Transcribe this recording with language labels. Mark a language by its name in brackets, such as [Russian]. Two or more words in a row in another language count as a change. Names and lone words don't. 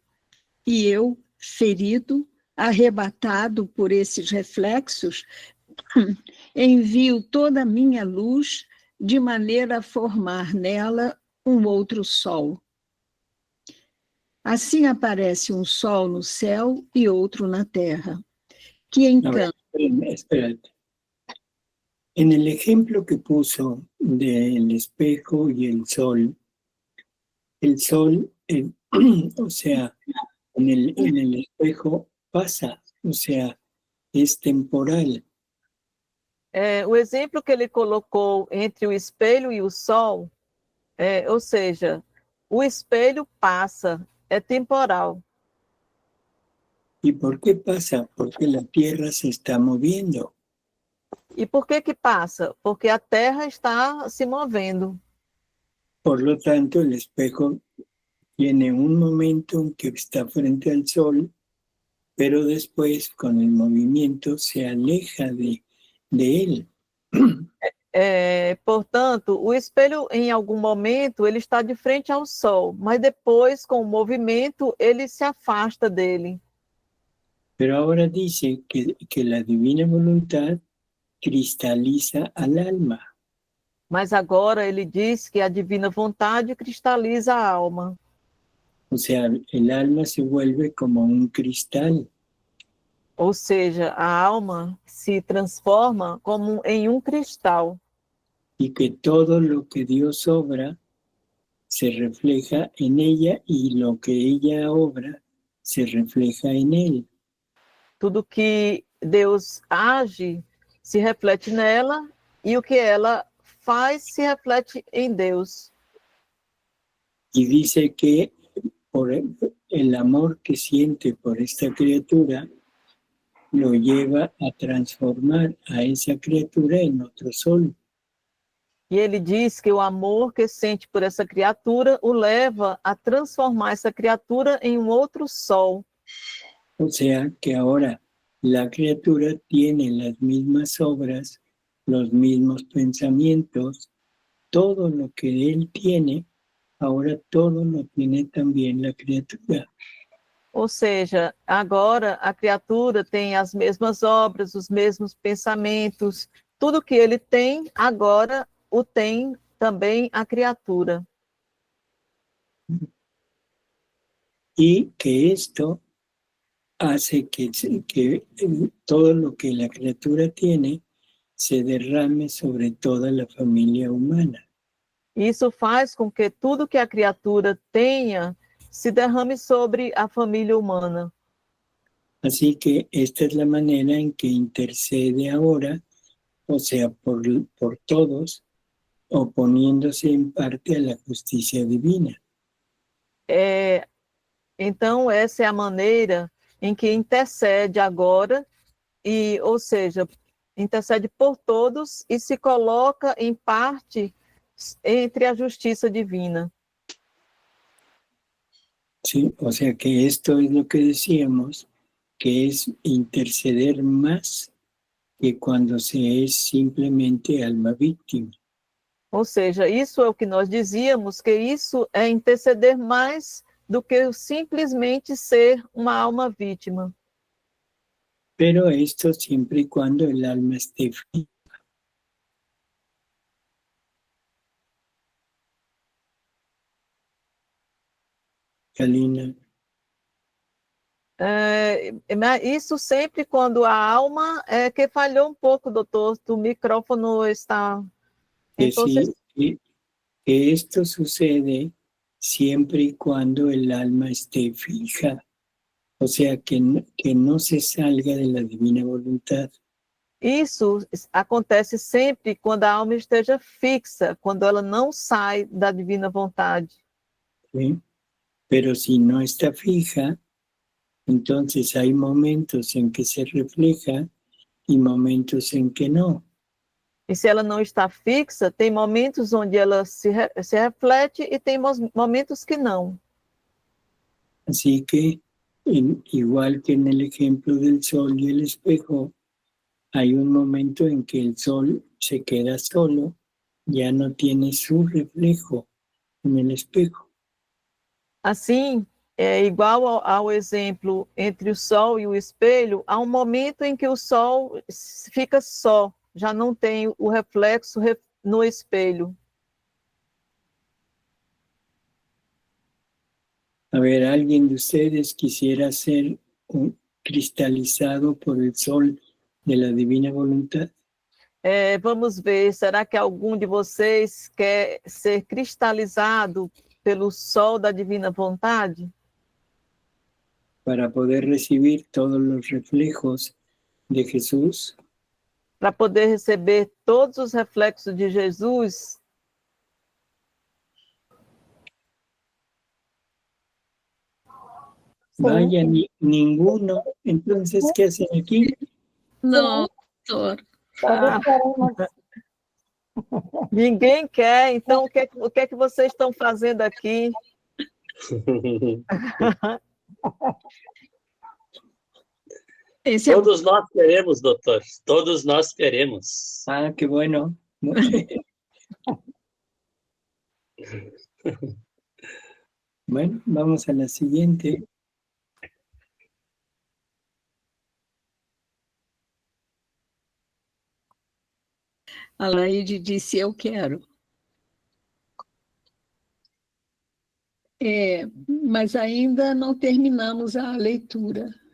[Portuguese] E eu, ferido, arrebatado por esses reflexos, envio toda a minha luz de maneira a formar nela um outro sol. Assim aparece um sol no céu e outro na terra. [Spanish] Que A ver, encanto. espérate. En el ejemplo que puso del espejo y el sol, o sea, en el espejo pasa, o sea, es temporal. [Portuguese] O exemplo que ele colocou entre o espelho e o sol, ou seja, o espelho passa, é temporal. [Spanish] ¿Y por qué pasa? Porque la Tierra se está moviendo. [Portuguese] E por que passa? Porque a Terra está se movendo. [Spanish] Por lo tanto, el espejo tiene un momento en que está frente al sol, pero después, con el movimiento, se aleja de él. [Portuguese] Portanto, o espelho, em algum momento, ele está de frente ao sol, mas depois, com o movimento, ele se afasta dele. [Spanish] Pero ahora dice que la divina voluntad cristaliza al alma. [Portuguese] Mas agora ele diz que a divina vontade cristaliza a alma. [Spanish] O sea, el alma se vuelve como un cristal. [Portuguese] Ou seja, a alma se transforma como em um cristal. [Spanish] Y que todo lo que Dios obra se refleja en ella y lo que ella obra se refleja en él. [Portuguese] Tudo que Deus age se reflete nela e o que ela faz se reflete em Deus. [Spanish] Y dice que por el amor que siente por esta criatura lo lleva a transformar a esa criatura en otro sol. [Portuguese] E ele diz que o amor que sente por essa criatura o leva a transformar essa criatura em um outro sol. [Spanish] O sea que ahora la criatura tiene las mismas obras, los mismos pensamientos, todo lo que él tiene, ahora todo lo tiene también la criatura. [Portuguese] Ou seja, agora a criatura tem as mesmas obras, os mesmos pensamentos, tudo que ele tem, agora o tem também a criatura. [Spanish] Y que esto hace que todo lo que la criatura tiene se derrame sobre toda la familia humana. [Portuguese] Isso faz com que tudo que a criatura tenha se derrame sobre a família humana. [Spanish] Así que esta es la manera en que intercede ahora, o sea, por todos, oponiéndose en parte a la justicia divina. [Portuguese] Então, essa é a maneira em que intercede agora, ou seja, intercede por todos e se coloca em parte entre a justiça divina. [Spanish] Sí, o sea que esto es lo que decíamos, que es interceder más que cuando se es simplemente alma víctima. [Portuguese] Ou seja, isso é o que nós dizíamos, que isso é interceder mais do que simplesmente ser uma alma vítima. [Spanish] Pero esto siempre y cuando el alma esté fija. Galina. [Portuguese] Isso sempre quando a alma que falhou um pouco, doutor, o micrófono está... [Spanish] Que, Entonces, sí, que esto sucede siempre y cuando el alma esté fija, o sea, que no se salga de la divina voluntad. [Portuguese] isso acontece sempre quando a alma esteja fixa, quando ela não sai da divina vontade. [Spanish] ¿Sí? Pero si no está fija, entonces hay momentos en que se refleja y momentos en que no. [Portuguese] E se ela não está fixa, tem momentos onde ela se reflete e tem momentos que não. [Spanish] Así que, igual que en el ejemplo del sol y el espejo, hay un momento en que el sol se queda solo, ya no tiene su reflejo en el espejo. [Portuguese] Assim, é igual ao exemplo entre o sol e o espelho, há um momento em que o sol fica só, já não tem o reflexo no espelho. [Spanish] A ver, ¿alguien de ustedes quisiera hacer cristalizado por el sol de la divina voluntad? [Portuguese] Vamos ver, será que algum de vocês quer ser cristalizado pelo sol da divina vontade? [Spanish] Para poder recibir todos los reflejos de Jesús. [Portuguese] Para poder receber todos os reflexos de Jesus? [Spanish] Vaya, ninguno. Entonces, ¿qué hacen aquí? [Portuguese] Não, doutor. Ninguém quer, então o que é que vocês estão fazendo aqui? Todos nós queremos, doutor. Todos nós queremos. [Spanish] Ah, qué bueno. Bueno, vamos a la siguiente. [Portuguese] A Laide disse, eu quero. Mas ainda não terminamos a leitura.